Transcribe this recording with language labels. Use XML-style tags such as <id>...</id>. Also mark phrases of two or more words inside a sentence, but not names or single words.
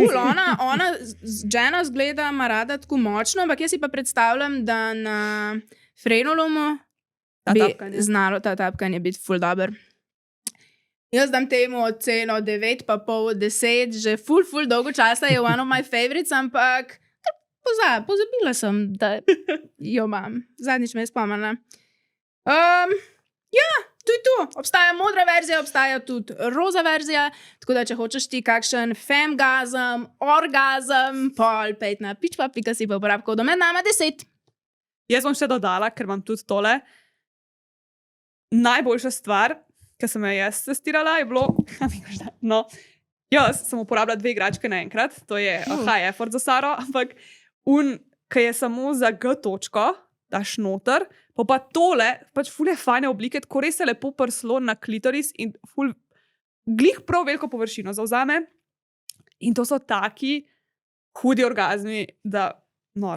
<sl>ful, ona Jana zgleda, ima rada tako močno, ampak jaz si pa predstavljam, da na frenulumu bi znalo ta tapkanje biti ful dober. Jaz dam temu oceno 9,5 od 10, že ful dolgo časa je</sl> <en>one of my favorites,</en> <sl>ampak pozabila sem, da jo imam. Zadnjič me je spomnila. Ja, tu je tu. Obstaja modra verzija, obstaja tudi roza verzija, tako da če hočeš ti kakšen femgazem, orgazem, pol pejt na pitchpap.si pa uporab kodo med nama 10. Jaz bom še dodala, ker imam tudi tole. Najboljša stvar, ki sem jo jaz testirala, je bilo, no, jaz sem uporabljala 2 igračke naenkrat, to je</sl> <en>high effort</en> <sl>za Saro, ampak ki je samo za G točko, daš noter, pa tole, pač ful je fajne oblike, tako res se lepo prslo na klitoris in ful glih prav veliko površino zavzame. In to so taki hudi orgazmi, da noro.</sl>